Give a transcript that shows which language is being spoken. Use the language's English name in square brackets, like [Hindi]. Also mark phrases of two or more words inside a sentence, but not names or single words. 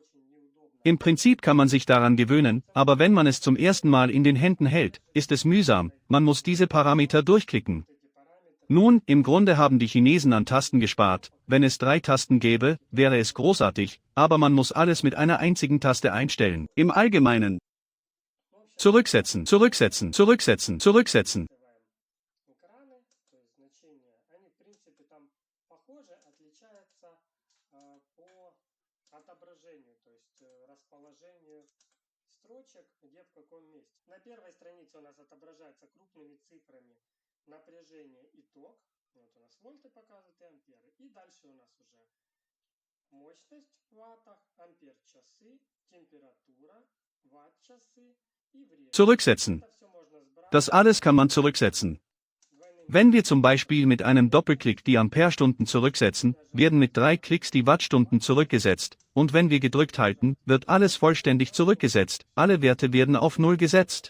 [German] Im Prinzip kann man sich daran gewöhnen, aber wenn man es zum ersten Mal in den Händen hält, ist es mühsam, man muss diese Parameter durchklicken. Nun, im Grunde haben die Chinesen an Tasten gespart, wenn es 3 Tasten gäbe, wäre es großartig, aber man muss alles mit einer einzigen Taste einstellen. Im Allgemeinen zurücksetzen, zurücksetzen, zurücksetzen, zurücksetzen. [Russian] Отображению, то есть расположению строчек, где в каком месте. На первой странице у нас отображается крупными цифрами напряжение и ток. Вот у нас вольты показывают и амперы. И дальше у нас уже мощность в ваттах, ампер-часы, температура, ватт-часы и время. [German] Zurücksetzen. Das alles kann man zurücksetzen. Wenn wir zum Beispiel mit einem Doppelklick die Amperestunden zurücksetzen, werden mit 3 Klicks die Wattstunden zurückgesetzt, und wenn wir gedrückt halten, wird alles vollständig zurückgesetzt, alle Werte werden auf 0 gesetzt.